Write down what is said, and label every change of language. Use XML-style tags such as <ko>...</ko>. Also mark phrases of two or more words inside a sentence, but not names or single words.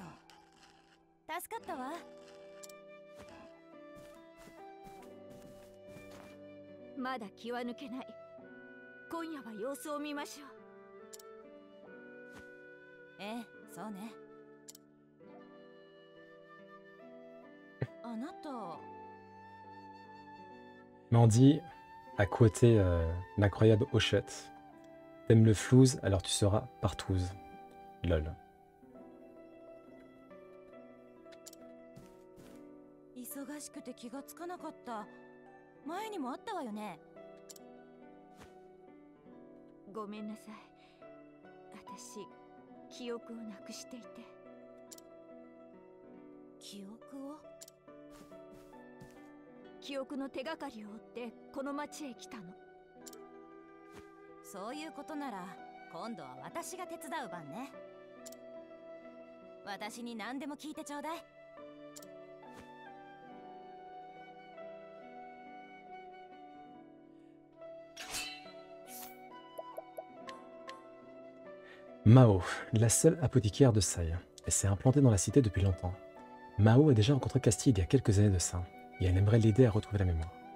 <ja>助かったわ。まだ気は抜けない。今夜は様子を見ましょう。ええ、そうね。あなた。</ja> <fr>Mandy a quoté l'incroyable Hochette. T'aimes le flouze, alors tu seras partouze. Lol.</fr> <ja>忙しくて気がつかなかった。前にもあったわよね。ごめんなさい。私、記憶をなくしていて。記憶を？記憶の手がかりを追ってこの町へ来たの。そういうことなら今度は私が手伝う番ね。私に何でも聞いてちょうだい。</ja> <fr>Mao, la seule apothicaire de Sai. Elle s'est implantée dans la cité depuis longtemps. Mao a déjà rencontré Castille il y a quelques années de ça, et elle aimerait l'aider à retrouver la mémoire.</fr>